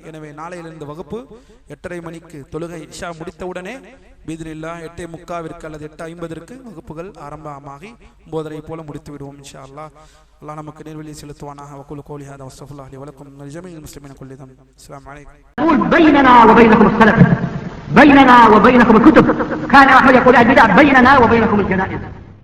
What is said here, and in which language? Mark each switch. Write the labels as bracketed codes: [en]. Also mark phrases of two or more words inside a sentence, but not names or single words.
[ta] எனவே நாளையிலிருந்து வகுப்பு 8:30 மணிக்கு தொழுகை இஷா முடித்தவுடனே பீத்னில்லாஹ் 8:45 அல்லது 8:50 வகுப்புகள் ஆரம்பமாகி 9:30 போல முடித்து விடுவோம் [ar] إن شاء الله. [ta] அல்லாஹ் நமக்கு நேர்வழியை செலுத்துவானாக. [ar] وأقول قولي هذا وأستغفر الله لي ولكم ولجميع المسلمين كلهم. السلام عليكم. بيننا وبينكم السلف، بيننا وبينكم الكتب. كان أحمد يقول البدع بيننا وبينكم الجنائز.